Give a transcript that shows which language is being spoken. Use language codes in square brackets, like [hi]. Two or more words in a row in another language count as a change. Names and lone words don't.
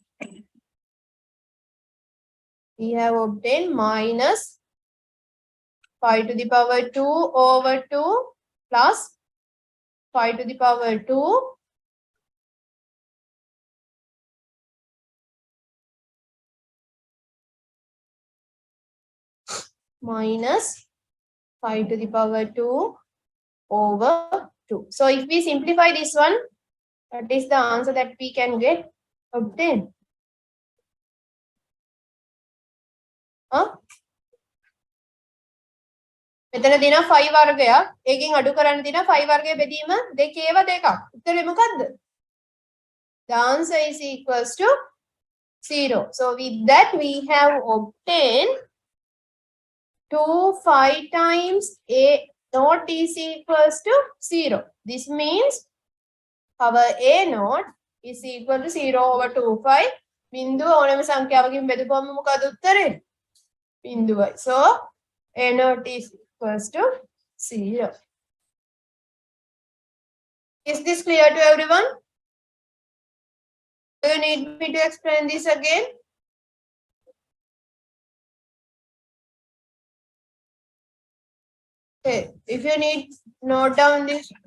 [en] We have obtained minus 5 to the power 2 over 2 plus 5 to the power 2 minus 5 to the power 2 over 2. So if we simplify this one, that is the answer that we can get obtained. [si] මෙතන දින 5 වර්ගයක්. ඒකෙන් අඩු කරන්න දින 5 වර්ගයේ බෙදීම දෙකේව දෙකක්. උත්තරේ මොකද්ද? [en] The answer is equals to 0. So with that we have obtained 2 5 times a naught is equals to 0. This means our a naught is equal to 0 over 2 5. [si] බිඳුව ඕනෑම සංඛ්‍යාවකින් බෙදපුවම මොකද උත්තරේ? බිඳුවයි. [en] So a naught is equals to 0. Is this clear to everyone? Do you need me to explain this again? Okay, if you need, note down this.